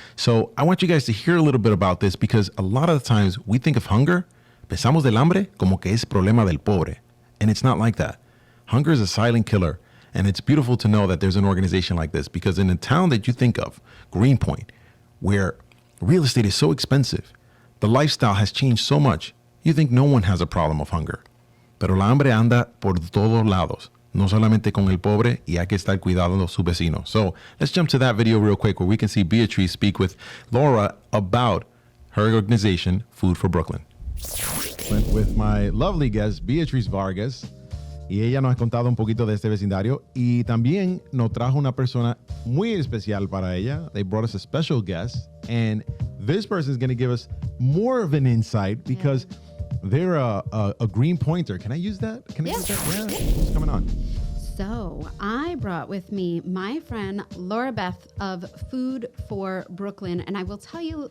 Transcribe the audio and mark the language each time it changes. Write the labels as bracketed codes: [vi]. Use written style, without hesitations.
[en] So I want you guys to hear a little bit about this because a lot of the times we think of hunger, [es] pensamos del hambre como que es problema del pobre. [en] And it's not like that. Hunger is a silent killer. And it's beautiful to know that there's an organization like this because in a town that you think of, Greenpoint, where real estate is so expensive, the lifestyle has changed so much, you think no one has a problem of hunger. [es] Pero la hambre anda por todos lados, no solamente con el pobre, y hay que estar cuidando de sus vecinos. [en] So let's jump to that video real quick where we can see Beatrice speak with Laura about her organization, Food for Brooklyn. With my lovely guest, [es] Beatrice Vargas, y ella nos ha contado un poquito de este vecindario y también nos trajo una persona muy especial para ella. [en] They brought us a special guest, and this person is going to give us more of an insight because they're a green pointer. Can I use that? Can I use that? Yeah. What's coming on? So I brought with me my friend Laura Beth of Food for Brooklyn, and I will tell you.